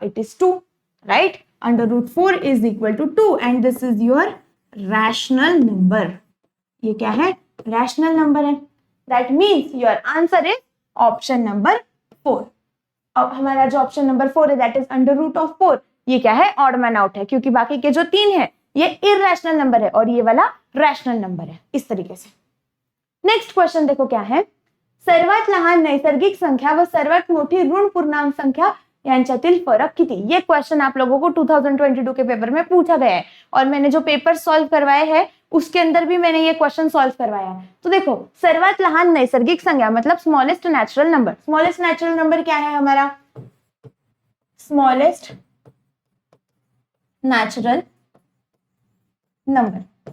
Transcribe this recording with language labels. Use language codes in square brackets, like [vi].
[en] It is 2, right? √4 is equal to 2 and this is your rational number. [hi] ये क्या है? Rational number है। [en] That means your answer is option number 4। [hi] अब हमारा जो ऑप्शन नंबर 4 है [en] that is √4, [hi] ये क्या है? ऑड मैन आउट है, क्योंकि बाकी के जो 3 है ये इररेशनल नंबर है और ये वाला रैशनल नंबर है, इस तरीके से। नेक्स्ट क्वेश्चन देखो क्या है, [mr] सर्वात लहान नैसर्गिक संख्या व सर्वात मोठी ऋण पूर्णांक संख्या यांच्यातील फरक किती? [hi] ये क्वेश्चन आप लोगों को 2022 के पेपर में पूछा गया है और मैंने जो पेपर सॉल्व करवाए हैं उसके अंदर भी मैंने ये क्वेश्चन सॉल्व करवाया है। तो देखो, [mr] सर्वात लहान नैसर्गिक संख्या [hi] मतलब smallest natural number. Smallest natural number क्या है हमारा? Smallest natural number.